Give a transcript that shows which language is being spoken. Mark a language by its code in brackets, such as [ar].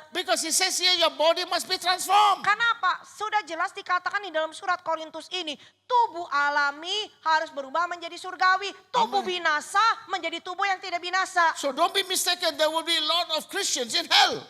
[en] Because it says here your body must be transformed. [id] Karena apa? Sudah jelas dikatakan di dalam surat Korintus ini. Tubuh alami harus berubah menjadi surgawi. Tubuh binasa menjadi tubuh yang tidak binasa. [en] So don't be mistaken, there will be a lot of Christians in hell.